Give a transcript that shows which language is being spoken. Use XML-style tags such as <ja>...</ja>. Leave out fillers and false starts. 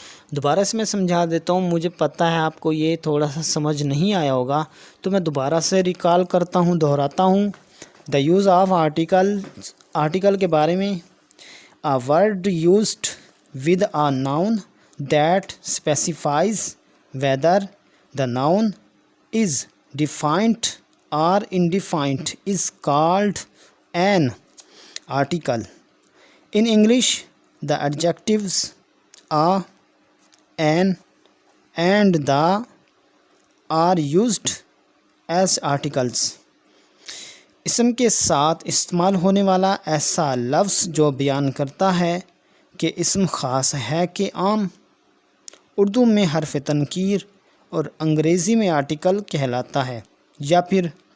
<ur>دوبارہ سے میں سمجھا دیتا ہوں، مجھے پتہ ہے آپ کو یہ تھوڑا سا سمجھ نہیں آیا ہوگا، تو میں دوبارہ سے ریکال کرتا ہوں، دہراتا ہوں۔</ur> <en>the use of article</en> <ur>کے بارے میں،</ur> <en>a word used with a noun that specifies whether the noun is defined or indefined is called an article. In English, the adjectives a, an, and the are used as articles.</en> <ur>اسم کے ساتھ استعمال ہونے والا ایسا لفظ جو بیان کرتا ہے کہ اسم خاص ہے کہ عام، اردو میں حرف تنکیر اور انگریزی میں آرٹیکل کہلاتا ہے۔ یا پھر</ur>